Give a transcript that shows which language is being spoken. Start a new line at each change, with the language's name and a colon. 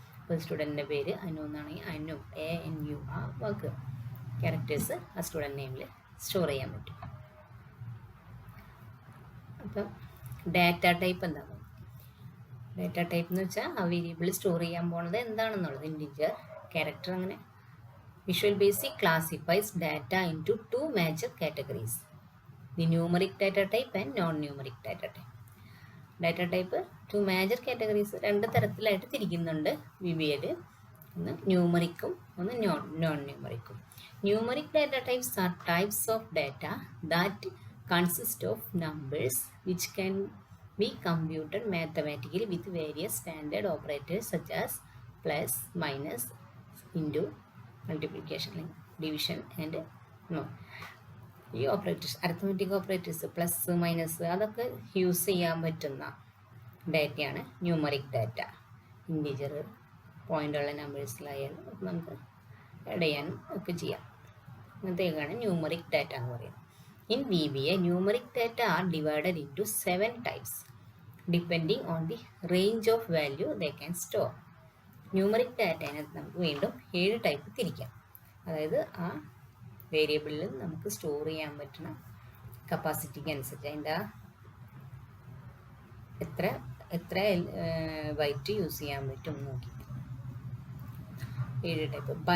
Malayalam: അപ്പോൾ സ്റ്റുഡൻറ്റിൻ്റെ പേര് അനു എന്നാണെങ്കിൽ അനു ANU ആ വാക്ക് ക്യാരക്ടേഴ്സ് ആ സ്റ്റുഡൻറ്റ് നെയിമിൽ സ്റ്റോർ ചെയ്യാൻ പറ്റും. അപ്പം ഡാറ്റ ടൈപ്പ് എന്താണ്? ഡാറ്റ ടൈപ്പ് എന്ന് വെച്ചാൽ ആ വേരിയബിൾ സ്റ്റോർ ചെയ്യാൻ പോകുന്നത് എന്താണെന്നുള്ളത്. ഇൻറ്റിജർ, ക്യാരക്ടർ, അങ്ങനെ.
English: Visual basic classifies data into 2 major categories, the numeric data type and non-numeric data type.
Malayalam: Data type 2 major categories 2 തരത്തിലായിട്ട് തിരിക്കുന്നുണ്ട് VBAയിൽ. ഒന്ന് ന്യൂമറിക്കും ഒന്ന് non ന്യൂമറിക്കും.
English: Numeric data types are types of data that consist of numbers which can be computed mathematically with various standard operators such as plus, minus, into, multiplication, division and more.
Malayalam: ഈ operators arithmetic operators plus minus അതൊക്കെ use ചെയ്യാൻ പറ്റുന്ന ഡാറ്റയാണ് numeric data. Integer പോയിൻ്റുള്ള നമ്പേഴ്സിലായാലും നമുക്ക് add ചെയ്യാനും ഒക്കെ ചെയ്യാം. അങ്ങനത്തെയൊക്കെയാണ് numeric data എന്ന് പറയുന്നത്.
English: In VBA, numeric data are divided into 7 types depending on the range of value they can store.
Malayalam: Numeric ഡാറ്റേനെ നമുക്ക് വീണ്ടും 7 ടൈപ്പ് തിരിക്കാം. അതായത് ആ വേരിയബിളിൽ നമുക്ക് സ്റ്റോർ ചെയ്യാൻ പറ്റുന്ന കപ്പാസിറ്റിക്ക് അനുസരിച്ച് അതിൻ്റെ എത്ര എത്ര ബൈറ്റ് യൂസ് ചെയ്യാൻ പറ്റും നോക്കി. 7 ടൈപ്പ്.